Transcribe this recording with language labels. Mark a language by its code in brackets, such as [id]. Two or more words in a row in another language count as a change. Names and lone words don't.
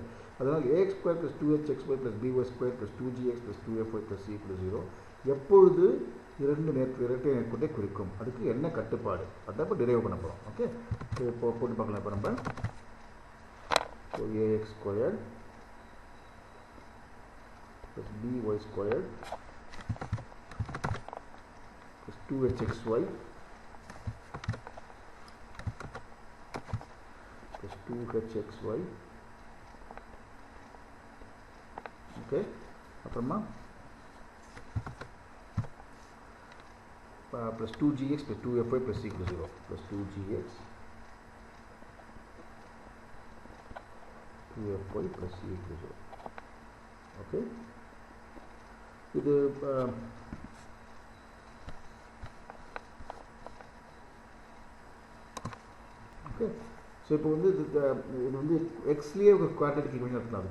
[en] அதனால் ax square plus 2hx square plus by square plus 2gx plus 2fy plus c = 0 [ta] எப்பொழுது இரட்டை நேர்கோட்டை குறிக்கும். அதுக்கு என்ன கட்டுப்பாடு அதை இப்போ டிரைவ் பண்ண போகிறோம். ஓகே, இப்போ போட்டு பார்க்கலாம். இப்போ நம்ம [en] ax squared plus by squared plus 2hxy plus 2hxy. ஓகே, அப்புறமா plus 2gx plus 2fy plus c = 0 plus 2gx 2fy plus c = 0. [ta] ஓகே, இது ஓகே. ஸோ இப்போ வந்து இது வந்து எக்ஸ்லேயே ஒரு [en] quadratic equation [ta] இருக்கலாம்.